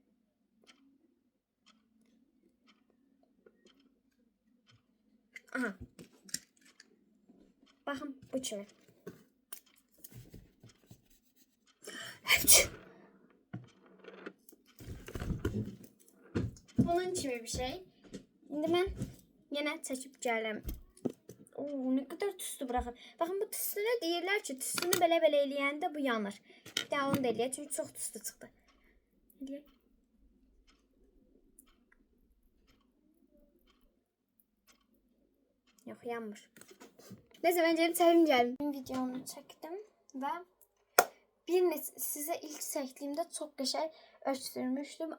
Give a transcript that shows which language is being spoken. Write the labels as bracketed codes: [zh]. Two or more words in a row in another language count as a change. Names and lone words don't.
[az] Aha. Baxın bu kimi. Bunun kimi bir şey. İndi mən yenə çəkib gəlirəm. [tr] Ne kadar tüslü bırakır. Bakın bu tüslüne [az] deyirlər ki, tüslünü belə-belə eləyəndə bu yanır. Bir daha onu da eləyək, çünki çox tüslü çıxdı. Eləyək. Yox, yanmır. Neyse, mən gəlib çəkim gəldim. Videonu çəkdim və sizə ilk çəkdiyimdə çox qəşəng öskürmüşdüm.